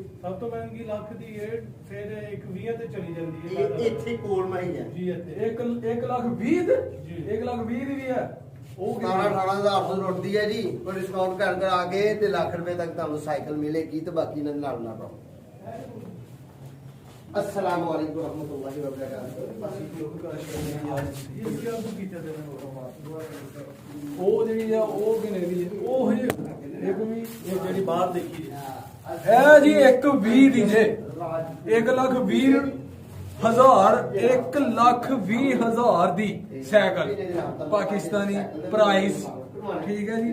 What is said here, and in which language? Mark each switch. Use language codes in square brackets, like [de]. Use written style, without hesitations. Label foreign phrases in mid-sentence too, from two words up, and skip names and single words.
[pa] ਸਭ ਤੋਂ ਮਹਿੰਗੀ ਲੱਖ ਦੀ ਹੈ, ਫਿਰ ਇੱਕ 20 ਤੇ ਚਲੀ ਜਾਂਦੀ ਇਹ ਹੈ। ਇੱਥੇ ਕੋਲ ਮਹਿੰਗੀ ਹੈ ਜੀ ਇੱਥੇ 1 ਲੱਖ 20 ਜੀ। 1 ਲੱਖ 20 ਦੀ ਵੀ ਹੈ। ਉਹ 18,000 ਤੋਂ ਰੁੱਟਦੀ ਹੈ ਜੀ। ਕੋਈ ਡਿਸਕਾਊਂਟ ਕਰ ਆ ਕੇ ਤੇ ਲੱਖ ਰੁਪਏ ਤੱਕ ਤੁਹਾਨੂੰ ਸਾਈਕਲ ਮਿਲੇਗੀ ਤੇ ਬਾਕੀ ਨਾਲ ਨਾ ਪਾਓ। [ar] السلام عليكم ورحمة الله وبركاته. [pa] ਉਹ ਜਿਹੜੀ ਆ ਉਹ ਕਿੰਨੇ ਦੀ ਹੈ? ਉਹ ਇੱਕ ਵੀ ਇਹ ਜਿਹੜੀ ਬਾਹਰ ਦੇਖੀ ਜੀ ਹੈ ਜੀ 120 ਦੀ ਜੇ। 1,20,000 1,20,000 ਦੀ ਸਾਈਕਲ [en] Pakistani price [pa] ਠੀਕ ਹੈ ਜੀ।